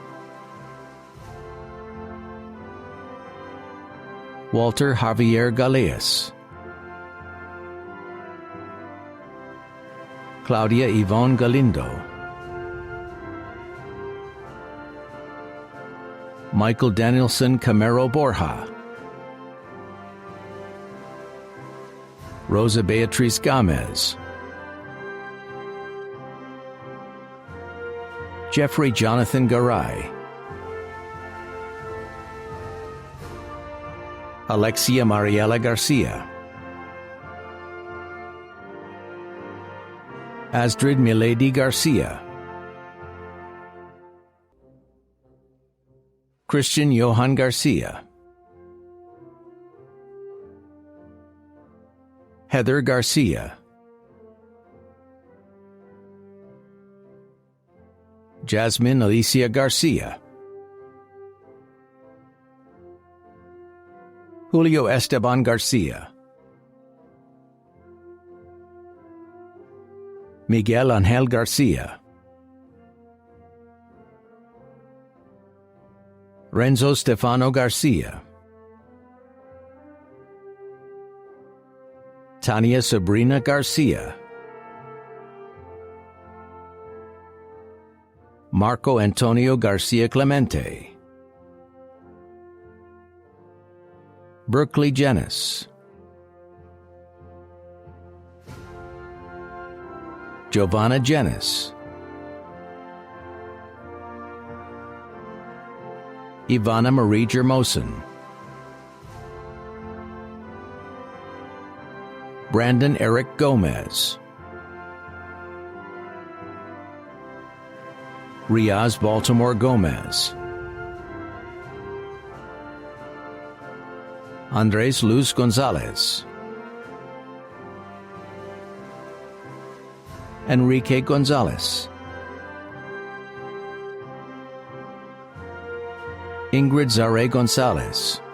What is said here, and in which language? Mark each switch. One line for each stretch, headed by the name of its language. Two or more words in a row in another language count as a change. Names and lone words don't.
Spanish: Walter Javier Galeas, Claudia Yvonne Galindo, Michael Danielson Camero Borja, Rosa Beatriz Gomez, Jeffrey Jonathan Garay, Alexia Mariela Garcia, Astrid Milady Garcia, Christian Johan Garcia, Heather Garcia, Jasmine Alicia Garcia, Julio Esteban Garcia, Miguel Angel Garcia, Renzo Stefano Garcia, Tania Sabrina Garcia, Marco Antonio Garcia Clemente, Berkeley Janice, Giovanna Janice, Ivana Marie Jermosin, Brandon Eric Gomez, Riaz Baltimore Gomez, Andres Luz Gonzalez, Enrique Gonzalez, Ingrid Zare Gonzalez,